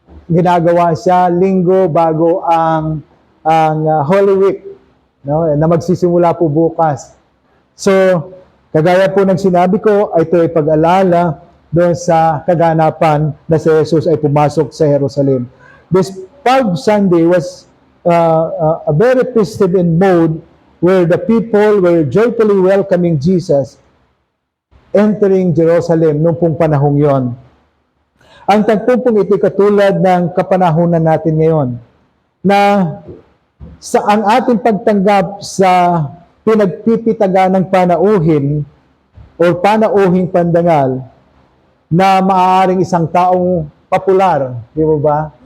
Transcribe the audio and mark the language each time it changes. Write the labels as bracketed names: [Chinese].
[Filipino] Ginagawa siya linggo bago ang Holy Week, no? Na magsisimula po bukas. So, kagaya po ng sinabi ko, ito ay pag-alala doon sa kaganapan na si Jesus ay pumasok sa Jerusalem. [English] This Palm Sunday was a very festive in mode where the people were joyfully welcoming Jesus entering Jerusalem [Filipino] noong pong panahong yon. Ang tagpumpong ito katulad ng kapanahunan natin ngayon na sa ang ating pagtanggap sa pinagpipitagan ng panauhin o panauhing pandangal na maaaring isang taong popular, di ba?